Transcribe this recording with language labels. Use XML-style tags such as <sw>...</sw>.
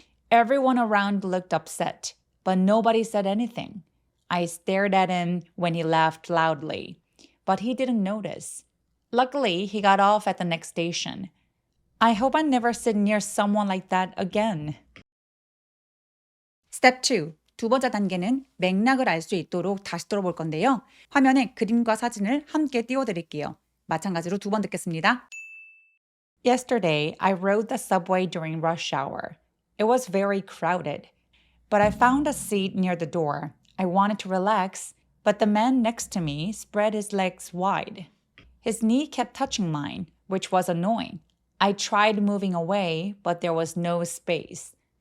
<en>Everyone around looked upset, but nobody said anything. I stared at him when he laughed loudly, but he didn't notice. Luckily, he got off at the next station. I hope I never sit near someone like that again. Step 2.</en> <ko>두 번째 단계는 맥락을 알 수 있도록 다시 들어볼 건데요. 화면에 그림과 사진을 함께 띄워드릴게요. 마찬가지로 두 번 듣겠습니다.</ko> <en>Yesterday, I rode the subway during rush hour. It was very crowded, but I found a seat near the door. I wanted to relax, but the man next to me spread his legs wide. His knee kept touching mine, which was annoying. I tried moving away, but there was no space.</en>